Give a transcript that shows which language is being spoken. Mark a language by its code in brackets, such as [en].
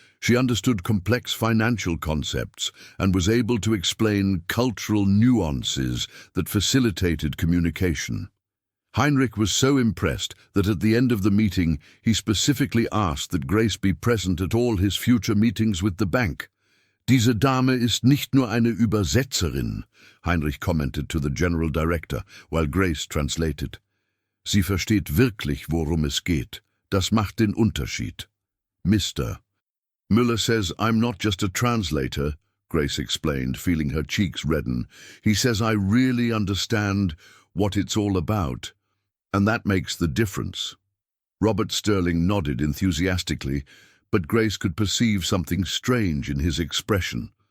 [en] She understood complex financial concepts and was able to explain cultural nuances that facilitated communication. Heinrich was so impressed that at the end of the meeting he specifically asked that Grace be present at all his future meetings with the bank. [de] "Diese Dame ist nicht nur eine Übersetzerin," [en] Heinrich commented to the general director, while Grace translated. [de] "Sie versteht wirklich, worum es geht. Das macht den Unterschied." [en] "Mr. Müller says I'm not just a translator," Grace explained, feeling her cheeks redden. "He says I really understand what it's all about, and that makes the difference." Robert Sterling nodded enthusiastically, but Grace could perceive something strange in his expression.